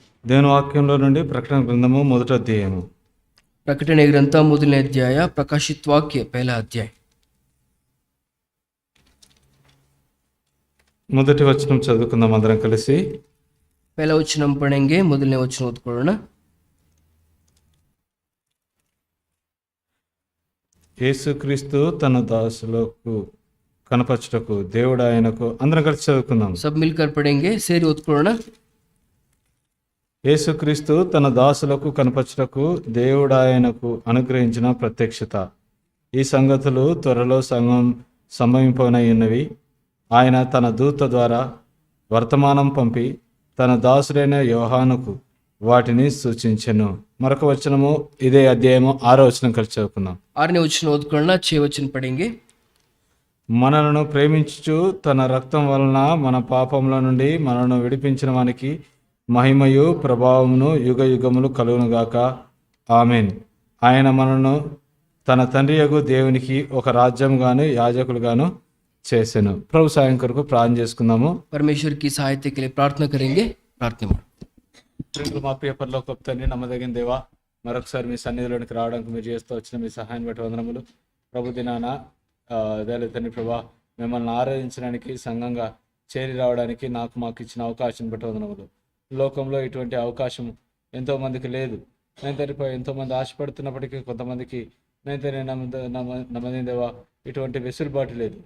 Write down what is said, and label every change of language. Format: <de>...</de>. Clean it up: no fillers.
<te>దేవుని వాక్యంలో నుండి ప్రకటన గ్రంథము 1వ అధ్యాయము.</te> <kn>ಪ್ರಕಟಣೆ ಗ್ರಂಥ 1ನೇ ಅಧ್ಯಾಯ,</kn> <hi>ಪ್ರಕಾಶಿತ ವಾಕ್ಯ 1ला अध्याय.</hi> <te>మొదటి వచనం చదువుకుందాం అందరం కలిసి.</te> <hi>1ला वचन पढ़ेंगे,</hi> <kn>1ನೇ वचन ಓದ್ಕೊಳ್ಳೋಣ.</kn> <te>యేసుక్రీస్తు తన దాసులకు కనపరచుటకు దేవుడు ఆయనకు, అందరం కలిసి చదువుకుందాం.</te> <hi>सब मिलकर पढ़ेंगे,</hi> <kn>ಸೇರಿ ಓದ್ಕೊಳ್ಳೋಣ.</kn> <te>యేసుక్రీస్తు తన దాసులకు కనపరచుటకు దేవుడు ఆయనకు అనుగ్రహించిన ప్రత్యక్షత. ఈ సంగతులు త్వరలో సంభవింపనయ్యున్నవి. ఆయన తన దూత ద్వారా వర్తమానం పంపి తన దాసుడైన యోహానుకు వాటిని సూచించెను. మరొక వచనము, ఇదే అధ్యాయము 6వ వచనం కలిసి చదువుకుందాం.</te> <kn>6ನೇ वचन ಓದ್ಕೊಳ್ಳೋಣ,</kn> <hi>6 वचन पढ़ेंगे.</hi> <te>మనలను ప్రేమించుచు తన రక్తం వలన మన పాపముల నుండి మనను విడిపించిన వానికి మహిమయు ప్రభావమును యుగ యుగములు కలుగునుగాక. ఆమెన్. ఆయన మనను తన తండ్రియగు దేవునికి ఒక రాజ్యంగాను యాజకులుగాను చేసెను. ప్రభు సాయం కొరకు ప్రార్థన చేసుకుందాము.</te> <hi>परमेश्वर की सहायता के लिए प्रार्थना करेंगे. प्रार्थना.</hi> <te>మా ప్రియ పరలోకపు తండ్రి, నమ్మదగిన దేవా, మరొకసారి మీ సన్నిధిలోనికి రావడానికి మీరు చేస్తూ వచ్చిన మీ సహాయం బట్టి వందనములు. ప్రభు దినాన దేవ తండ్రి ప్రభా, మిమ్మల్ని ఆరాధించడానికి సంఘంగా చేరి రావడానికి మాకు ఇచ్చిన అవకాశం బట్టి వందనములు. లోకంలో ఇటువంటి అవకాశం ఎంతోమందికి లేదు. నేను తండ్రి ఎంతోమంది ఆశపడుతున్నప్పటికీ కొంతమందికి నేను తండ్రి నమ్మదగిన దేవా ఇటువంటి వెసులుబాటు లేదు.</te>